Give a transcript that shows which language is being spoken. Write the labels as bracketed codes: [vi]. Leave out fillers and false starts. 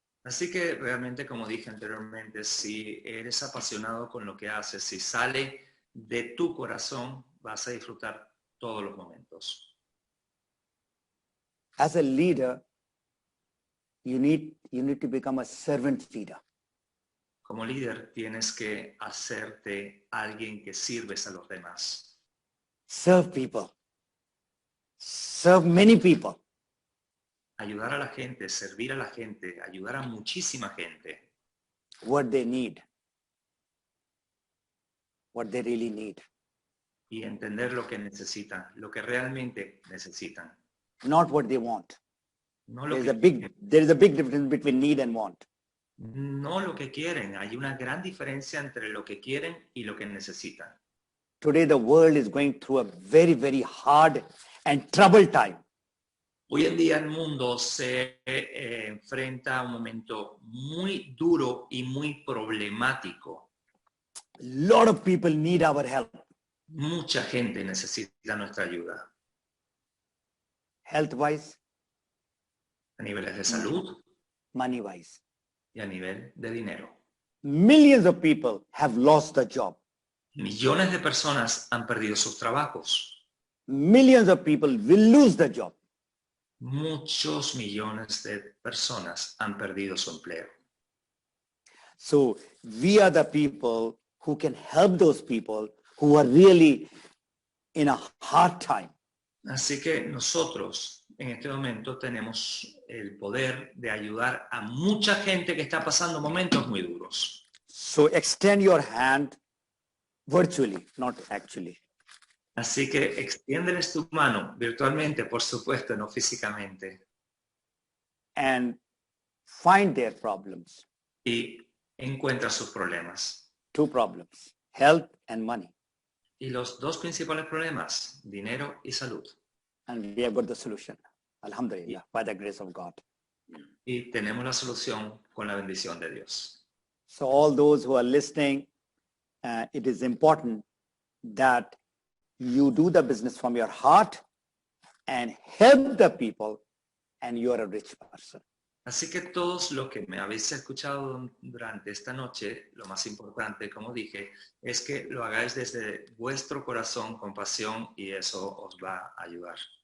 [es] Así que realmente, como dije anteriormente, si eres apasionado con lo que haces, si sale de tu corazón, vas a disfrutar todos los momentos. [en] As a leader, you need to become a servant leader. [es] Como líder, tienes que hacerte alguien que sirves a los demás. [en] Serve people. Serve many people. [es] Ayudar a la gente, servir a la gente, ayudar a muchísima gente. [en] What they need. What they really need. [es] Y entender lo que necesitan, lo que realmente necesitan. [en] Not what they want. [es] No lo [en] There is a big difference between need and want. [es] No lo que quieren. Hay una gran diferencia entre lo que quieren y lo que necesitan. [en] Today the world is going through a very, very hard and troubled time. [es] Hoy en día el mundo se enfrenta a un momento muy duro y muy problemático. [en] A lot of people need our help. [es] Mucha gente necesita nuestra ayuda. [en] Health-wise, [es] A niveles de salud [en] money-wise. [es] y a nivel de dinero. [en] Millions of people have lost the job. [es] Millones de personas han perdido sus trabajos. [en] millions of people will lose the job. [es] Muchos millones de personas han perdido su empleo. [en] So we are the people who can help those people who are really in a hard time. [es] Así que nosotros en este momento tenemos el poder de ayudar a mucha gente que está pasando momentos muy duros. [en] So extend your hand virtually, not actually. [es] Así que extiéndeles tu mano virtualmente, por supuesto, no físicamente. [en] And find their problems. [es] Y encuentra sus problemas. [en] Two problems, health and money. [es] Y los dos principales problemas, dinero y salud. [en] And we have got the solution, [ar] alhamdulillah, [en] by the grace of God. [es] Y tenemos la solución con la bendición de Dios. [en] So all those who are listening, it is important that you do the business from your heart and help the people, and you are a rich person. [es] Así que todos los que me habéis escuchado durante esta noche, lo más importante, como dije, es que lo hagáis desde vuestro corazón con pasión y eso os va a ayudar.